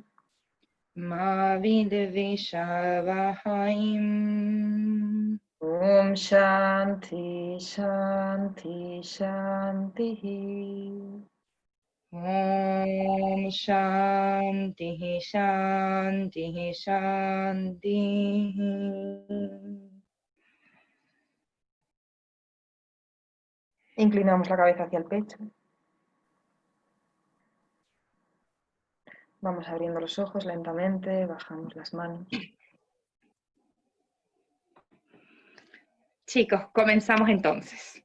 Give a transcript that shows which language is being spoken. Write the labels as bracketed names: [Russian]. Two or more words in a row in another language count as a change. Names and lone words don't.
[Sanskrit] Ma vidvishavahayim. Om Shanti Shanti Shanti. Om Shanti Shanti Shanti. [Spanish] Inclinamos la cabeza hacia el pecho. Vamos abriendo los ojos lentamente, bajamos las manos. Chicos, comenzamos entonces.